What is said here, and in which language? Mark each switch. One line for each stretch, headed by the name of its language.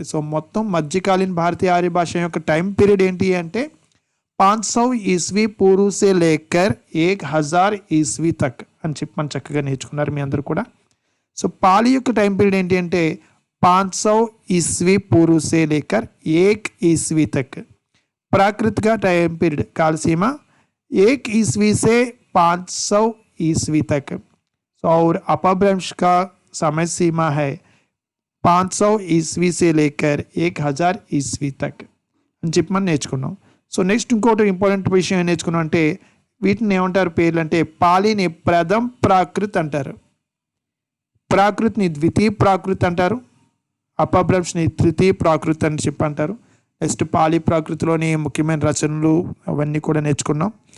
Telugu: So మొత్తం మధ్యకాలీన భారతీయ ఆర్య భాష యొక్క టైం పీరియడ్ ఏంటి అంటే
Hindi: 500 ईस्वी पूर्व से लेकर 1000 ईस्वी तक
Telugu: అని చెప్పి మనం చక్కగా నేర్చుకున్నారు మీ అందరూ కూడా. సో పాలి యొక్క టైం పీరియడ్ ఏంటి అంటే
Hindi: 500 ईस्वी पूर्व से लेकर 1 ईस्वी तक. प्राकृत का टाइम पीरियड काल सीमा 1 ईस्वी से 500 ईस्वी तक. और अपभ्रंश का समय सीमा है 500 ईस्वी से लेकर 1000 ईस्वी तक
Telugu: అని చెప్పి మనం నేర్చుకున్నాం. సో నెక్స్ట్ ఇంకోటి ఇంపార్టెంట్ విషయం ఏం నేర్చుకున్నాం అంటే వీటిని ఏమంటారు పేర్లు అంటే పాలిని ప్రథమ ప్రాకృత్ అంటారు, ప్రాకృత్ని ద్వితీయ ప్రాకృత్ అంటారు, అపభ్రంష్ని తృతీయ ప్రాకృత్ అని చెప్పి అంటారు. నెక్స్ట్ పాలి ప్రాకృతిలోని ముఖ్యమైన రచనలు అవన్నీ కూడా నేర్చుకున్నాం.